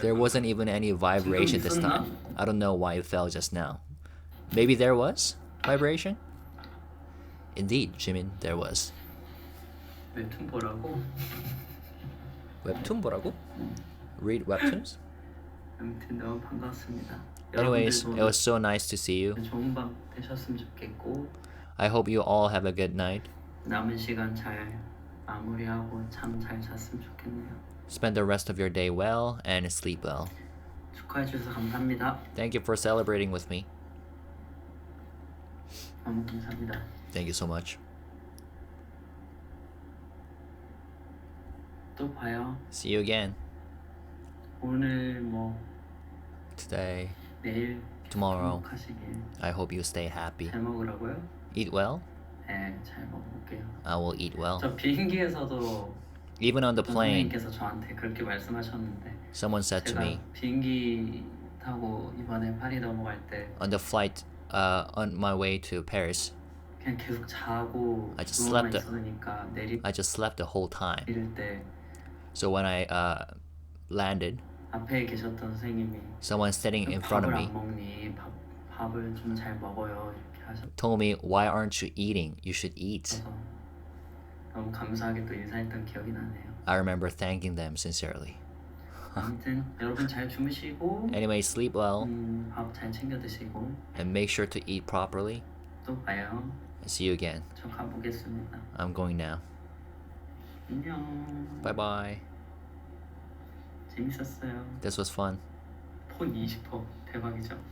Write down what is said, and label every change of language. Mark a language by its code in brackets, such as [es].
[en] There wasn't even any vibration this time. I don't know why it fell just now. Maybe there was vibration? Indeed, Jimin, there was. [ko] 웹툰 보라고. Webtoon 보라고? [en] Read webtoons? [ko] 아무튼 너무 반갑습니다. [en] Anyways, [ko] 여러분들도 [en] it was so nice to see you. [ko] 좋은 밤 되셨으면 좋겠고 [en] I hope you all have a good night. [ko] 남은 시간 잘 마무리하고 잠 잘 잤으면 좋겠네요. [en] Spend the rest of your day well and sleep well. [ko] 축하해 주셔서 감사합니다. [en] Thank you for celebrating with me. [ko] 너무 감사합니다. [en] Thank you so much. [ko] 또 봐요. [en] See you again. [ko] 오늘 뭐 [en] Today, [ko] 내일 [en] tomorrow. [ko] 행복하시길. [en] I hope you stay happy. [ko] 잘 먹으라고요? [en] Eat well. [ko] 네, 잘 먹을게요. [en] I will eat well. [ko] 저 비행기에서도 [en] Even on the plane, [ko] 선생님께서 저한테 그렇게 말씀하셨는데 [en] someone said to [ko] 제가 [en] me [ko] 비행기 타고 이번에 파리 넘어갈 때 [en] on the flight on my way to Paris, [ko] 그냥 계속 자고 [en] I just [ko] 누워만 [en] slept. [ko] 있으니까 [en] I just slept the whole time. [ko] 내릴 때 [en] So when I landed, [ko] 앞에 계셨던 선생님이 [en] someone sitting in front of [ko] 밥을 [en] me [ko] 안 먹니? 밥을 좀 잘 먹어요 이렇게 하셔서 [en] told me, "Why aren't you eating? You should eat." [ko] 너무 감사하게 또 인사했던 기억이 나네요. [en] I remember thanking them sincerely. [ko] 아무튼 여러분 잘 주무시고 [en] Anyway, sleep well [ko] 밥 잘 챙겨 드시고 [en] and make sure to eat properly. [ko] 또 봐요. [en] See you again. [ko] 저 가보겠습니다. [en] I'm going now. [ko] 안녕. [en] Bye bye. [ko] 재밌었어요. [en] This was fun. [ko] 폰 20% 대박이죠.